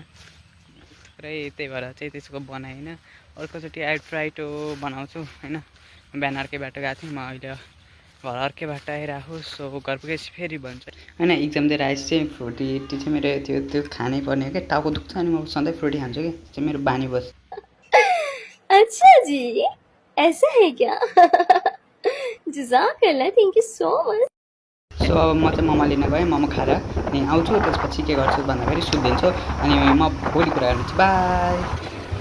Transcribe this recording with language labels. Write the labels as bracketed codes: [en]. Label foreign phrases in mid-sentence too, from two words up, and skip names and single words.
[ne] त्यही भएर चाहिँ त्यसको बनाएन। अर्कोचोटि [en] I try to [ne] बनाउँछु होइन। बिहान अर्कै बाटो गएको थिएँ, म अहिले घर अर्कै बाटो आइरहेको। सो घर पुगेपछि फेरि भन्छु होइन। इक्जाम दिएर आएपछि चाहिँ फ्रुटी चाहिँ मेरो त्यो खानै पर्ने हो क्या। टाउको दुख्छ अनि म सधैँ फ्रुटी खान्छु कि, चाहिँ मेरो बानी बस। [hi] अच्छा जी, ऐसा है क्या? जज़ाकल्लाह, [en] Thank you so much. [ne] सो अब म चाहिँ मोमो लिन गएँ, मोमो खाएर अनि आउँछु। त्यसपछि के गर्छु भन्दाखेरि सुत्दिन्छु। अनि म भोलि कुरा गर्छु। बाई।